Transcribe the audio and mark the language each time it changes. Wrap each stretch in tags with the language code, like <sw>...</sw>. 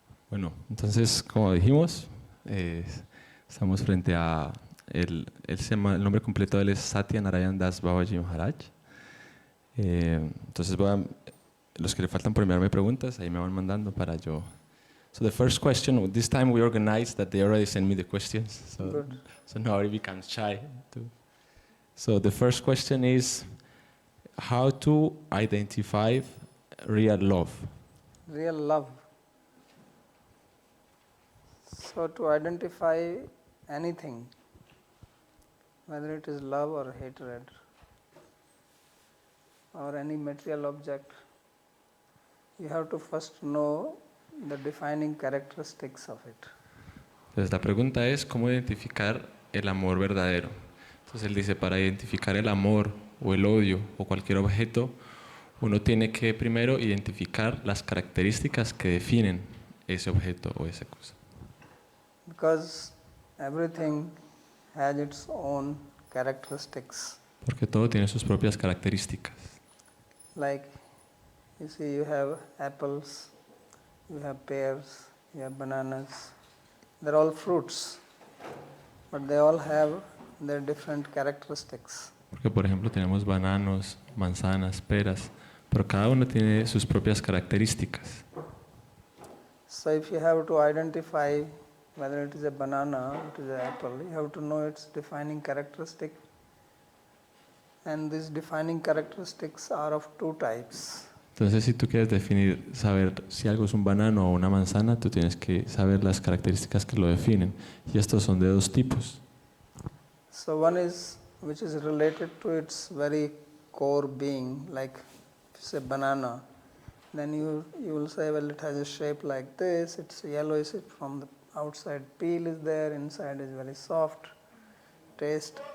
<es>Bueno, entonces, como dijimos, estamos frente a el nombre completo de él es Satya Narayan Das Babaji Maharaj. Entonces, los que le faltan por enviarme preguntas, ahí me van mandando para yo.</es> <en>So the first question, this time we organized that they already sent me the questions, so nobody becomes shy. So the first question is, how to identify real love? Real love. So to identify anything, whether it is love or hatred, or any material object, you have to first know the defining characteristics of it.</en> <es>Entonces la pregunta es, ¿cómo identificar el amor verdadero? Entonces él dice, para identificar el amor o el odio o cualquier objeto, uno tiene que primero identificar las características que definen ese objeto o esa cosa.</es> <en>Because everything has its own characteristics.</en> <es>Porque todo tiene sus propias características.</es> <en>Like, you see, you have apples, you have pears, you have bananas. They're all fruits, but they all have their different characteristics.</en> <es>Porque, por ejemplo, tenemos bananos, manzanas, peras, pero cada uno tiene sus propias características.</es> <en>So if you have to identify whether it is a banana or it is an apple, you have to know its defining characteristic. And these defining characteristics are of two types.</en> <es>Entonces, si tú quieres saber si algo es un banano o una manzana, tú tienes que saber las características que lo definen. Y estos son de dos tipos.</es> <en>So one is which is related to its very core being, like if you say banana, then you will say, well, it has a shape like this, it's yellowish from the outside, peel is there, inside is very soft, taste.</en>